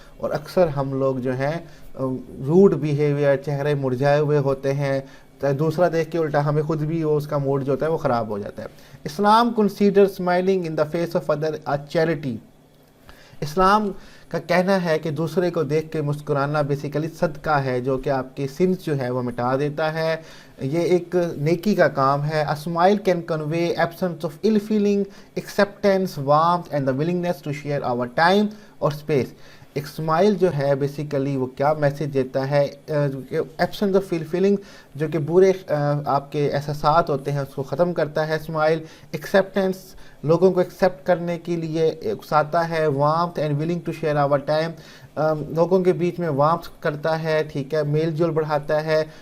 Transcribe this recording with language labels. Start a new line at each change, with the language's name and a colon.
Urdu: اور اکثر ہم لوگ جو ہیں روڈ بیہیویئر، چہرے مرجھائے ہوئے ہوتے ہیں، دوسرا دیکھ کے الٹا ہمیں خود بھی اس کا موڈ جو ہوتا ہے وہ خراب ہو جاتا ہے.
English: Islam consider smiling in the face of other a charity.
Urdu: اسلام کا کہنا ہے کہ دوسرے کو دیکھ کے مسکرانا بیسیکلی صدقہ ہے جو کہ آپ کے سنس جو ہے وہ مٹا دیتا ہے. یہ ایک نیکی کا کام ہے.
English: A smile can convey absence of ill feeling, acceptance, warmth and the willingness to share our time or space.
Urdu: ایک اسمائل جو ہے بیسیکلی وہ کیا میسیج دیتا ہے؟
English: absence of feeling,
Urdu: جو کہ برے آپ کے احساسات ہوتے ہیں اس کو ختم کرتا ہے اسمائل. ایکسیپٹنس، لوگوں کو ایکسیپٹ کرنے کے لیے اکساتا ہے.
English: warmth and willing to share our time,
Urdu: لوگوں کے بیچ میں وارمتھ کرتا ہے، ٹھیک ہے، میل جول بڑھاتا ہے.